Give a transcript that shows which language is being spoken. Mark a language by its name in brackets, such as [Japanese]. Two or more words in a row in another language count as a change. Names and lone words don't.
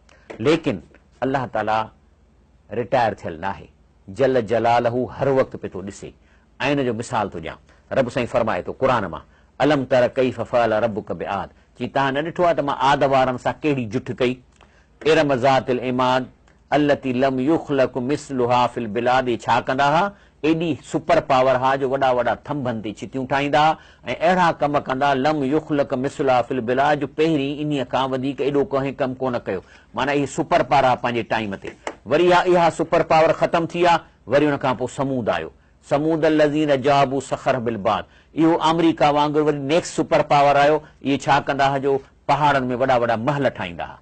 [Sindhi] लेकिन अलाह ताला रिटायर थियल न आहे, जल जलालहू हर वक़्तु पियो थो ॾिसे। ऐं हिन जो मिसाल थो ॾियां, रब साईं फरमाए थो क़ुर मां, [Arabic] ألم تر كيف فعل ربك بعاد, [Sindhi] चई तव्हां न ॾिठो आहे त मां आद वारनि सां कहिड़ी जुठ कई। [Arabic] إرم ذات العماد التي لم يخلق مثلها في البلاد, [Sindhi] छा कंदा हुआ? एॾी [English] super power [Sindhi] हा जो वॾा वॾा थंभनि ते चितियूं ठाहींदा ऐं अहिड़ा कम कंदा, [Arabic] لم يخلق مثلها في البلاد, [Sindhi] जो पहिरीं इन्हीअ खां वधीक एॾो कंहिं कमु कोन कयो। माना इहे [English] super power [Sindhi] आहे पंहिंजे टाइम ते। वरी इहा [English] super power [Sindhi] ख़तमु थी आहे, वरी हुन खां पोइ समूद आयो, [Arabic] ثمود الذين جابوا الصخر بالواد, [Sindhi] इहो अमरीका वांगुरु वरी [English] next super power [Sindhi] आयो। इहे छा कंदा हुआ जो पहाड़नि में वॾा वॾा महल ठाहींदा हुआ।